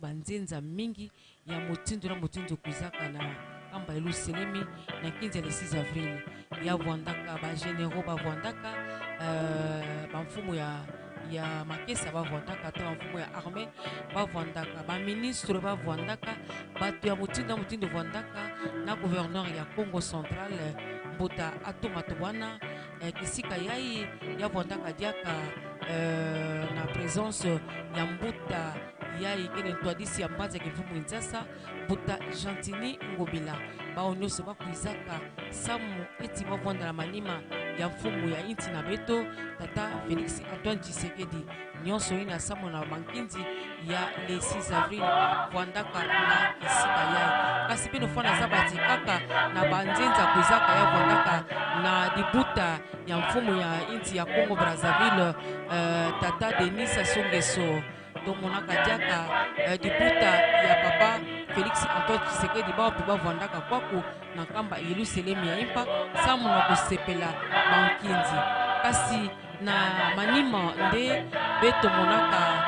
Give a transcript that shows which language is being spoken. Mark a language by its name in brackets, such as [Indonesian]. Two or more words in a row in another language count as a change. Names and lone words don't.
[Kituba (Democratic Republic of Congo)] banzenza mingi ya mutindu na mutindu kuzaka na kamba Yerusalemi na nkinzi ya [French] le 6 avril [Kituba (Democratic Republic of Congo)] ya vandaka ba généraux ba vandaka bamfumu ya makesa bavandaka to mfumo ya armée bavandaka ba ministre bavandaka bato ya mutindu vandaka na gouverneur ya Congo central Mbuta Atoma Tobana kisika yai ya vandaka diaka na présence ya Mbuta yai kene twadisi ya mbanza kifumu Nzasa Mbuta Gentini Ngobila ba onyoso ba kuizaka samu eti bavanda la manima ya mfumu ya inti na beto tata Félix Antoine Tshisekedi nyonso ina asambo na bankinzi ya le 6 avril vwandaka na kisika yai kasi bino fona za batikaka na banzenza kuizaka ya vwandaka na dibuta ya mfumu ya inti ya Congo Brazzaville tata Denis Sassou Nguesso tomonaka diaka dibuta ya papa Félix Antoine Tshisekedi baope bavwandaka kwaku na nkamba Yelusalemu ya impa samu na kosepela bankinzi kasi na manima nde betomonaka